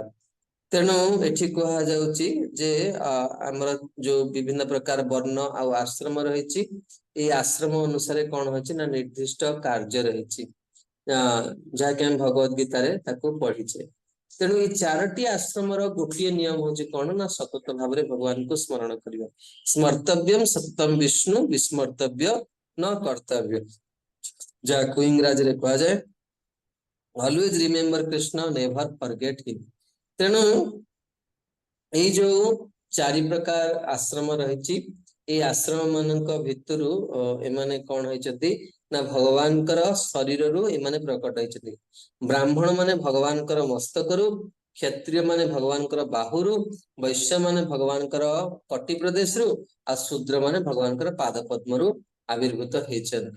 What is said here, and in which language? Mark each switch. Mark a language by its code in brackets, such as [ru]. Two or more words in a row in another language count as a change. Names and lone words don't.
[or] ତେଣୁ ଏଠି କୁହାଯାଉଛି ଯେ ଆମର ଯୋଉ ବିଭିନ୍ନ ପ୍ରକାର ବର୍ଣ୍ଣ ଆଉ ଆଶ୍ରମ ରହିଛି, ଏଇ ଆଶ୍ରମ ଅନୁସାରେ କଣ ହଉଛି ନା ନିର୍ଦ୍ଦିଷ୍ଟ କାର୍ଯ୍ୟ ରହିଛି, ଯାହାକି ଆମେ ଭଗବତ ଗୀତାରେ ତାକୁ ପଢିଛେ। ତେଣୁ ଏଇ ଚାରୋଟି ଆଶ୍ରମର ଗୋଟିଏ ନିୟମ ହଉଛି କଣ ନା ସତତ ଭାବରେ ଭଗବାନଙ୍କୁ ସ୍ମରଣ କରିବା। [sa] ସ୍ମର୍ତ୍ତବ୍ୟମ୍ ସତତମ୍ ବିଷ୍ଣୁ ବିସ୍ମର୍ତ୍ତବ୍ୟ ନ କର୍ତ୍ତବ୍ୟ, [or] ଯାହାକୁ ଇଂରାଜୀରେ କୁହାଯାଏ [en] always remember Krishna, never forget him। [or] ତେଣୁ ଏଇ ଯୋଉ ଚାରି ପ୍ରକାର ଆଶ୍ରମ ରହିଛି, ଏଇ ଆଶ୍ରମ ମାନଙ୍କ ଭିତରୁ ଏମାନେ କଣ ହେଇଛନ୍ତି ନା ଭଗବାନଙ୍କର ଶରୀରରୁ ଏମାନେ ପ୍ରକଟ ହେଇଛନ୍ତି। ବ୍ରାହ୍ମଣ ମାନେ ଭଗବାନଙ୍କର ମସ୍ତକରୁ, କ୍ଷତ୍ରିୟ ମାନେ ଭଗବାନଙ୍କର ବାହୁରୁ, ବୈଶ୍ୟ ମାନେ ଭଗବାନଙ୍କର କଟି ପ୍ରଦେଶରୁ, ଆଉ ଶୂଦ୍ର ମାନେ ଭଗବାନଙ୍କର ପାଦ ପଦ୍ମରୁ ଆବିର୍ଭୂତ ହେଇଛନ୍ତି।